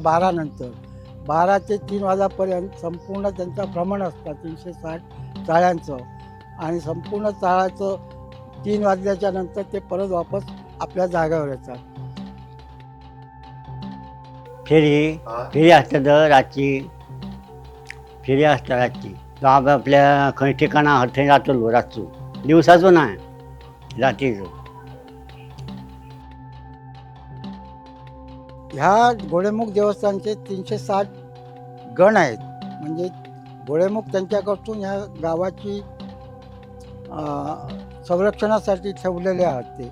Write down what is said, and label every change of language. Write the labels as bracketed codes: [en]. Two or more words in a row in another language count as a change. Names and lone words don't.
[mr] 12 नंतर 12 ते 3 वाजेपर्यंत संपूर्ण त्यांचं भ्रमण असतं 360 चाळ्यांचं. आणि संपूर्ण चाळाचं 3 वाजल्याच्या नंतर ते परत वापस आपल्या जागेवर येतात. फेरी असतात रातची, फेरी असतात रातची. [kok] तो आपल्या खंय ठिकाणा थंय जातलो रातचो, दिवसाचो नाही, रात्रीचो. [mr] ह्या घोडेमुख देवस्थानचे 360 गण आहेत. म्हणजे घोडेमुख त्यांच्याकडून ह्या गावाची संरक्षणासाठी ठेवलेले आहात ते.